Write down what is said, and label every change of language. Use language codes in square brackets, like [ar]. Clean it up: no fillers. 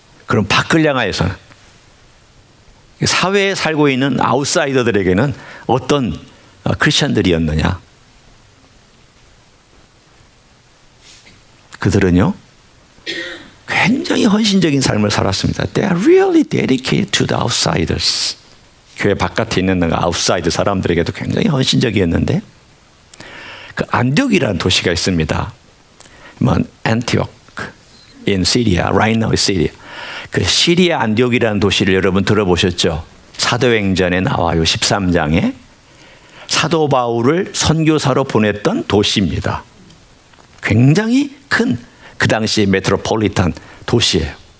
[ko] 그럼 밖을 향해서는 사회에 살고 있는 아웃사이더들에게는 어떤 크리스천들이었느냐? 그들은요, 굉장히 헌신적인 삶을 살았습니다. [en] They are really dedicated to the outsiders. [ko] 교회 바깥에 있는 아웃사이드 사람들에게도 굉장히 헌신적이었는데, 그 안디옥이라는 도시가 있습니다. [en] 안티옥 in Syria, right now is Syria. [ko] 그 시리아 안디옥이라는 도시를 여러분 들어보셨죠? 사도행전에 나와요. 13장에 사도 바울을 선교사로 보냈던 도시입니다. 굉장히 큰 그 당시 메트로폴리탄 도시예요.